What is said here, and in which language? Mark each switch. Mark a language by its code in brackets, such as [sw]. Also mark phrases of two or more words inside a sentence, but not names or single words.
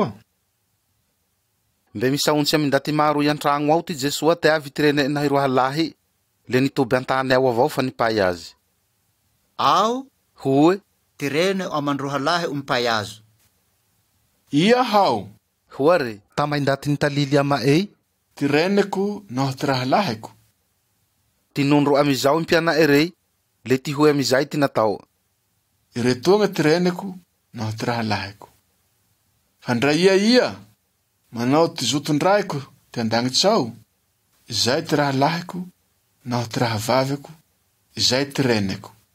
[mg] Mbe misaontsy amy ndaty maro iantragno ao ty Jesua te avy tirene na hiroa lahy, le nitoby antany ao avao fa nipay azy. Ao, Hoe, tirene o amandrohalahy umpay azo. Ia hao, hoare, tamay ndaty nitalily ama ei, tireneko naho ty rahalahiko. tinondro amizao impiana erey, le ty hoe amizay ty natao. Iretoagna tireneko naho ty rahalahiko. Handray ia, manao ty zotondraiko ty andagnitsao, izay ty rahalahiko naho ty rahavaviko, izay tireneko.